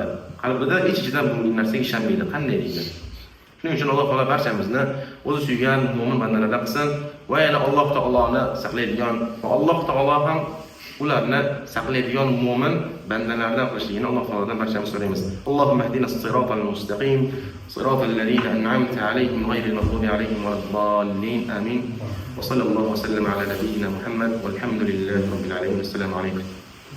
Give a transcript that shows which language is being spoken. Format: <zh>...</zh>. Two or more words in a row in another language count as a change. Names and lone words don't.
<uz>Qalbida ichidan bunday narsaga ishonmaydi. Qanday deydi? Shuning uchun Alloh taolo barchamizni o'zi suygan mu'min bandalardan qilsin va yana Alloh taoloni saqlaydigan va Alloh taolo ham ularni saqlaydigan mu'min bandalardan qilishligini Alloh taolodan barchamiz so'raymiz.</uz> <ar>اللهم اهدنا الصراط المستقيم صراط الذين أنعمت عليهم غير المغضوب عليهم ولا الضالين. Amin. وصلى الله وسلم على نبينا محمد والحمد لله رب العالمين. السلام عليكم.</ar>